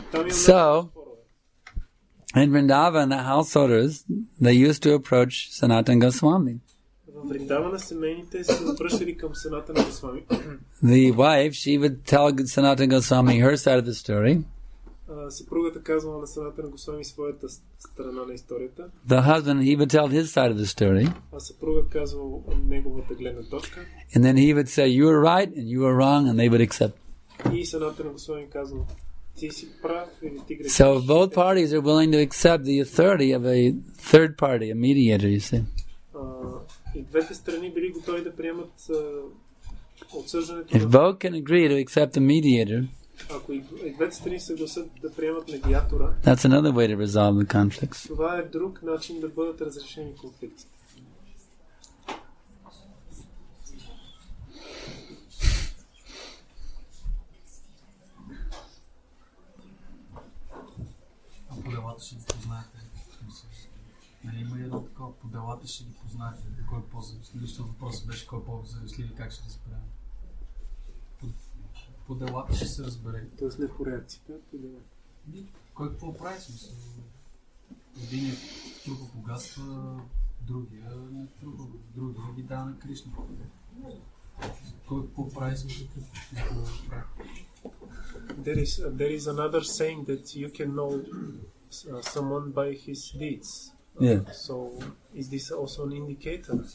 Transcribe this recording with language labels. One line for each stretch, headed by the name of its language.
English: So, in Vrindavan, the householders, they used to approach Sanatana Goswami.
Bulgarian: В Вриндавана семейните се обръщали към Санатана Госвами.
English: The wife, she would tell Sanatana Goswami her side of the story.
Bulgarian: Съпругата казвала на Санатана Госвами своята страна на историята.
English: The husband, he would tell his side of the story.
Bulgarian: А съпруга казвал неговата гледна точка.
English: And then he would say, you are right and you are wrong, and they would accept.
Bulgarian: И Санатана Госвами казвал, ти си прав или ти грешиш.
English: So both parties are willing to accept the authority of a third party, a mediator, you see.
Bulgarian: И двете страни били готови да приемат отсъждането.
English: If both can agree to accept a mediator,
Bulgarian: ако и двете страни се съгласят да приемат медиатора,
English: that's another way to resolve the conflicts.
Bulgarian: Това е друг начин да бъдат разрешени конфликтите. По делата ще ги познаете. Нали има едно такова, по делата ще ги познаете. Кой е по-завистлив? Лично въпросът беше кой е по-завистлив и как ще разберем. По делата ще се разбере. Тоест не по реакцията, по делата. Кой какво прави смисъл? Един трупа богатства, другия не трупа, другия ги дава на Кришна. Кой какво прави смисъл?
English: There is another saying that you can know someone by his deeds. Yeah. So is this also an indicator?